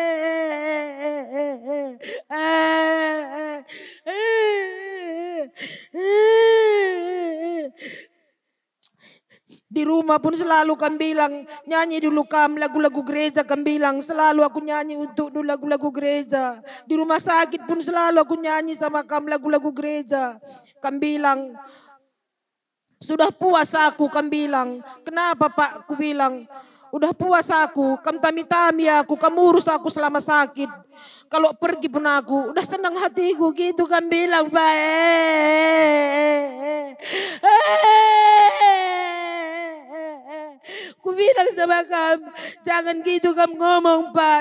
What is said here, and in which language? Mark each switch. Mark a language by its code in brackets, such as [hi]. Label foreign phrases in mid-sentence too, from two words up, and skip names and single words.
[id] Di rumah pun selalu kan bilang, nyanyi dulu kam lagu-lagu gereja, kan bilang. Selalu aku nyanyi untuk dulu lagu-lagu gereja. Di rumah sakit pun selalu aku nyanyi sama kam lagu-lagu gereja. Kan bilang, sudah puas aku, kan bilang. Kenapa, Pak? Aku bilang, udah puas aku, kam tami-tami aku, kamu urus aku selama sakit. Kalau pergi pun aku, udah senang hatiku gitu, kan bilang, Pak. Ku bilang sama kamu, jangan gitu kamu ngomong, Pak.